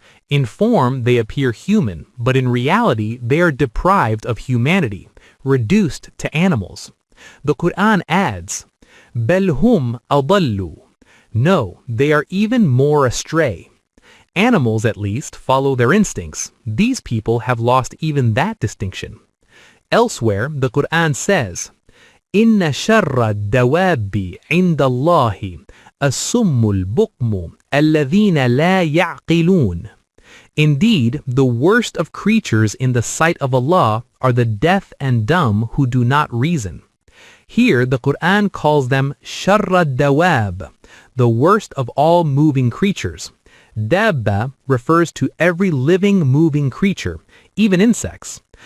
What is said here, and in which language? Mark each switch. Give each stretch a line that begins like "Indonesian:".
English: In form they appear human, but in reality they are deprived of humanity, reduced to animals. The Quran adds,
Arabic: بَلْ هُمْ أَضَلُّ.
English: No, they are even more astray. Animals, at least, follow their instincts. These people have lost even that distinction. Elsewhere, the Quran says,
Arabic: إِنَّ شَرَّ الدَّوَابِّ عِنْدَ اللَّهِ السُّمُّ الْبُكْمُ الَّذِينَ لَا يَعْقِلُونَ.
English: Indeed, the worst of creatures in the sight of Allah are the deaf and dumb who do not reason. Here, the Quran calls them sharra dawab, the worst of all moving creatures. Dabba refers to every living, moving creature, even insects.